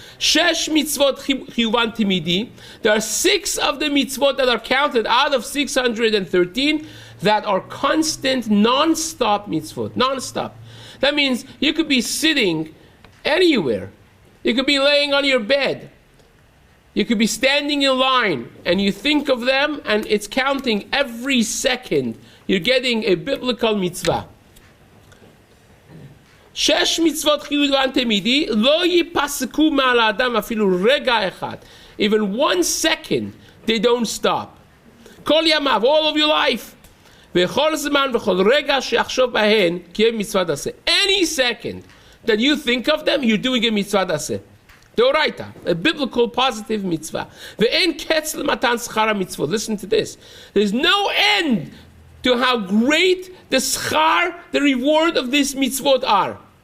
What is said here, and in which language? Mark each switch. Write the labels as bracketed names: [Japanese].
[Hebrew] Shesh mitzvot chiyuvan timidi. [English] There are 6 of the mitzvot that are counted out of 613 that are constant, non-stop mitzvot. Non-stop. That means you could be sitting anywhere. You could be laying on your bed. You could be standing in line, and you think of them, and it's counting every second. You're getting a biblical mitzvah. [Hebrew] שש מצוות חיוב תמידי, לא ייפסקו מעל האדם אפילו רגע אחד. [English] Even 1 second, they don't stop. [Hebrew] כל ימיו, [English] all of your life. [Hebrew] וכל זמן וכל רגע שיחשוב בהן, קיים מצוות עשה. [English] Any second that you think of them, you're doing a מצוות עשה. דאורייתא, a biblical positive mitzvah. [Hebrew] ואין קץ למתן שכר המצוות. [English] Listen to this. There's no end to how great the schar, the reward of these mitzvot are.